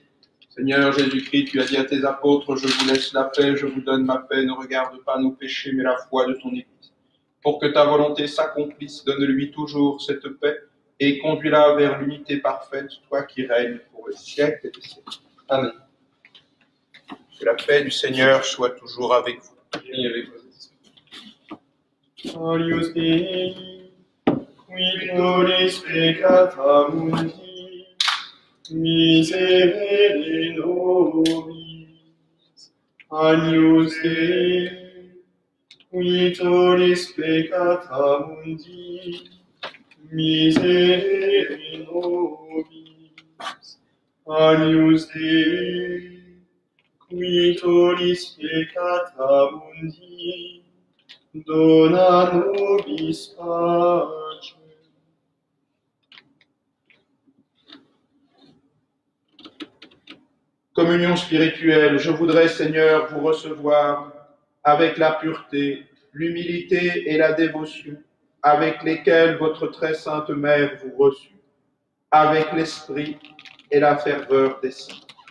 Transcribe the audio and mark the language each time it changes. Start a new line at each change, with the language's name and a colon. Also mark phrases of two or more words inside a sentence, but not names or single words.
French: Seigneur Jésus-Christ, tu as dit à tes apôtres, je vous laisse la paix, je vous donne ma paix, ne regarde pas nos péchés, mais la foi de ton Église. Pour que ta volonté s'accomplisse, donne-lui toujours cette paix et conduis-la vers l'unité parfaite, toi qui règnes pour les siècles des siècles. Amen. Que la paix du Seigneur soit toujours avec vous. Et avec vous.
Latin: Agnus Dei, qui nollis peccata mundi, miserere nobis. Agnus Dei, qui tollis peccata mundi, miserere nobis. Agnus Dei, qui tollis peccata mundi, dona nobis pace.
French: Communion spirituelle, je voudrais, Seigneur, vous recevoir avec la pureté, l'humilité et la dévotion avec lesquelles votre très sainte Mère vous reçut, avec l'esprit et la ferveur des saints.